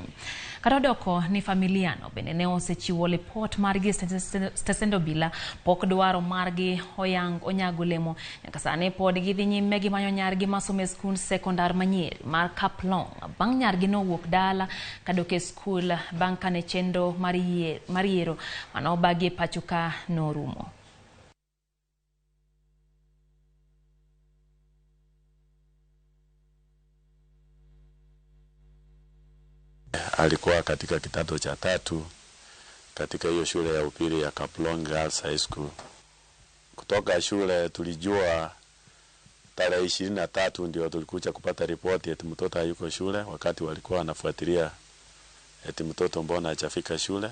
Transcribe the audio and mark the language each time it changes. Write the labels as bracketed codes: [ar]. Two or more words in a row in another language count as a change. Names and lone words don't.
[luo] Kata doko ni familiano bende ne osechiwo report margi stesendo bila pok dwaro margi onyago lemo nyaka sani pod gidhi nyime gimanyo nyargi masome skul sekondar manyiri mar Kaplong bang' nyargi no wuok dala kadoke skul bang' kane chendo mar yiero manobagi pachuka norumo. [sw] Alikuwa katika kidato cha 3 katika hiyo shule ya upili ya Kaplong Girls High School. Kutoka shule tulijua tarehe 23 ndio tulikuja kupata ripoti eti mtoto hayuko shule, wakati walikuwa wanafuatilia eti mtoto mbona hajafika shule.